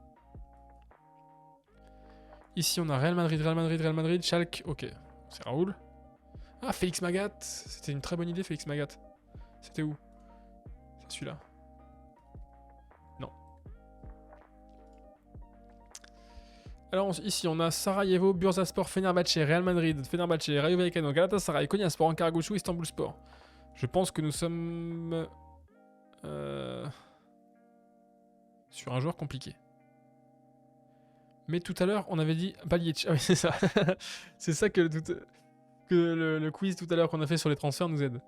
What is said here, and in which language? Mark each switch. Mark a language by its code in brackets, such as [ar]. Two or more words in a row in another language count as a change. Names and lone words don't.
[fr] Ici, on a Real Madrid, Schalke, ok. C'est Raoul. Ah, Félix Magath. C'était une très bonne idée, Félix Magath. C'était où? C'est celui-là. Non. Alors ici, on a Sarajevo, Bursaspor, Fenerbahçe, Real Madrid, Fenerbahçe, Rayo Vallecano, Galatasaray, Konyaspor, Ankara-Gucci, Istanbul Sport. Je pense que nous sommes sur un joueur compliqué. Mais tout à l'heure, on avait dit Balic. Ah oui, c'est ça. C'est ça que le quiz tout à l'heure qu'on a fait sur les transferts nous aide.